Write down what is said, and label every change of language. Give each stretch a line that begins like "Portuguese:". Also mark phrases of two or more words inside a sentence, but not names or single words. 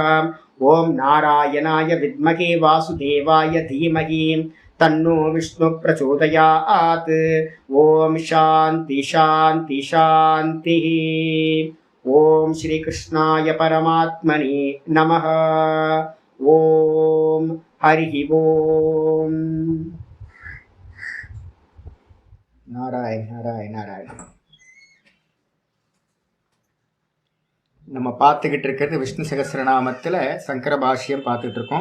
Sanskrit: ॐ नारायणाय विद्महे वासुदेवाय धीमहि तन्नो विष्णु प्रचोदयात्. ॐ शान्ति शान्ति शान्तिः. ॐ श्री कृष्णाय परमात्मने नमः. ॐ हरि ॐ. நாராயண நாராயண நாராயண.
Tamil: நம்ம பார்த்துக்கிட்டு இருக்கிறது விஷ்ணு சகஸ்ரநாமத்தில் சங்கர பாஷ்யம் பார்த்துட்டு இருக்கோம்.